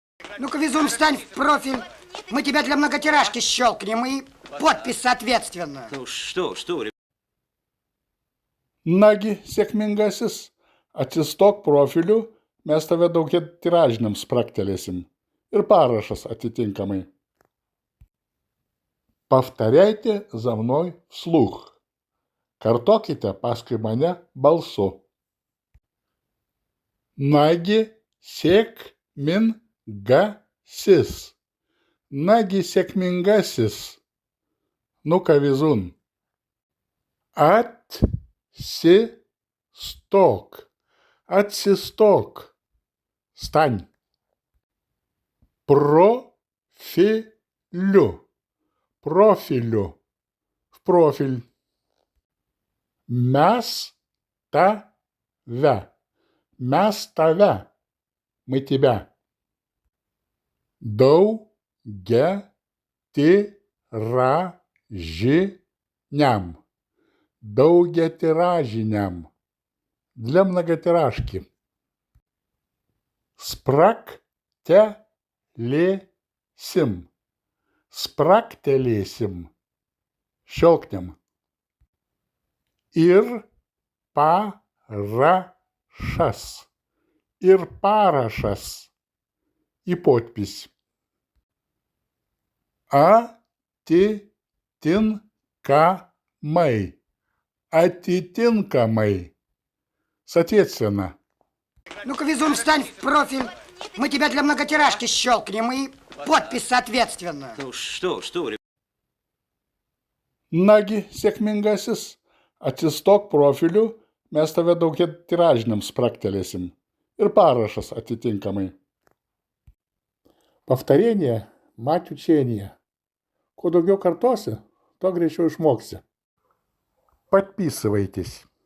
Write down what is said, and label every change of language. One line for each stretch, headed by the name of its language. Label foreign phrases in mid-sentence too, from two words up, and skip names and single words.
Russian: Ну-ка, везун, встань в профиль. Мы тебя для многотиражки щелкнем и подпись соответственно. Ну что,
Lithuanian: Nagi, sėkmingasis, atsistok profiliu, mes tave daugiatiražiniam spraktelėsim. Ir parašas atitinkamai.
Russian: Повторяйте за мной вслух.
Lithuanian: Kartokite paskui mane balsu. Nagi sėkmingasis. Nagi sėkmingasis.
Russian: Ну-ка, везун.
Lithuanian: Atsistok. Atsistok.
Russian: Stань.
Lithuanian: Profiliu. Profiliu.
Russian: В профиль.
Lithuanian: Mes tave. Mes tave.
Russian: Мы тебя.
Lithuanian: Daugiatiražiniam. Daugiatiražiniam.
Russian: Для многотиражки.
Lithuanian: Spraktelėsim. Spraktelėsim. Щелкнем. Ir parašas. Ir parašas.
Russian: И подпись.
Lithuanian: Atitinkamai. Atitinkamai.
Russian: Соответственно. Ну-ка, везун, встань в профиль. Мы тебя для многотиражки щелкнем и подпись соответственно. ну что,
Lithuanian: Nagi, sėkmingasis, atsistok profiliu, mes tave daugiatiražiniam spraktelėsim. Ir parašas atitinkamai.
Russian: Повторение – мать учения.
Lithuanian: Kuo daugiau kartosi, to greičiau išmoksi.
Russian: Подписывайтесь.